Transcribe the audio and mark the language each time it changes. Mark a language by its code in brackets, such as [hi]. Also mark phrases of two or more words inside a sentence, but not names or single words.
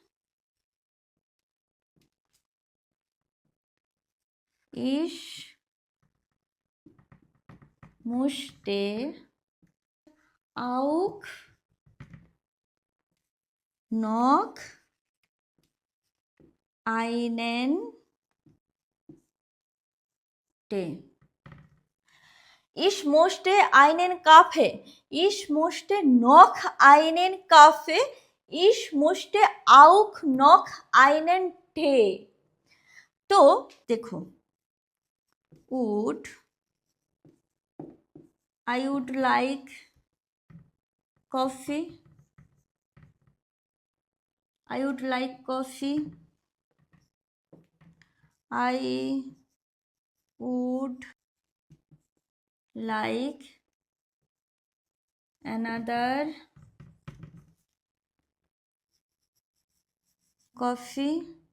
[de] Ich möchte auch noch einen Tee. Ich möchte einen Kaffee. Ich möchte noch einen Kaffee. Ich möchte auch noch einen Tee. [hi] तो देखो [en] I would like coffee. I would like coffee. I would like another coffee.